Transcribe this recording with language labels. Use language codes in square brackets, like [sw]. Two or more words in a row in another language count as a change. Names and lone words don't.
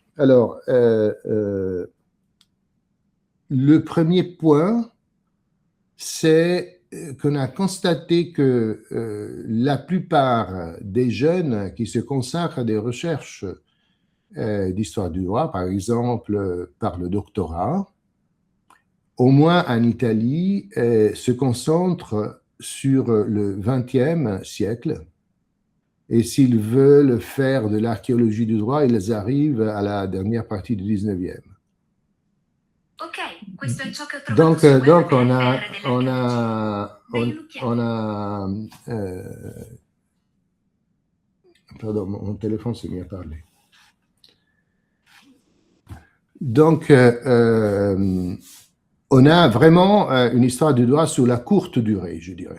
[fr] Alors, le premier point, c'est qu'on a constaté que la plupart des jeunes qui se consacrent à des recherches d'histoire du droit, par exemple par le doctorat, au moins en Italie, se concentrent sur le XXe siècle. Et s'ils veulent faire de l'archéologie du droit, ils arrivent à la dernière partie du XIXe. [it] Ok, questo è ciò che ho trovato su [fr] Donc on a pardon, mon téléphone s'est mis à parler. Donc, on a vraiment une histoire du droit sur la courte durée, je dirais.